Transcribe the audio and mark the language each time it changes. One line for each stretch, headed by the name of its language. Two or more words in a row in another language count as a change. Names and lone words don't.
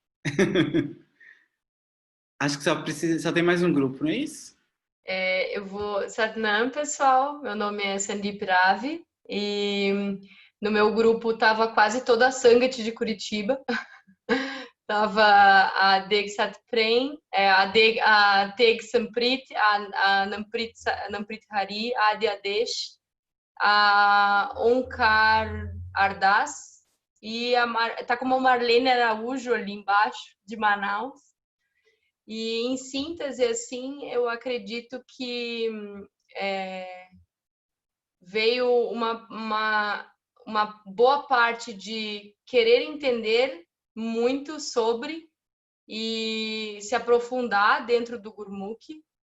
Portuguese: Acho que só tem mais um grupo, não é isso? Eu vou... Satnam, pessoal. Meu nome é Sandeep Ravi. E no meu grupo tava quase toda a Sangat de Curitiba. Tava a Deg Satprem, a Teg Samprit, a Namprit Hari, a Adi Adesh, a Onkar Ardas e tá como a Marlene Araújo ali embaixo, de Manaus. E em síntese, assim, eu acredito que veio uma boa parte de querer entender muito sobre e se aprofundar dentro do Gurmukhi.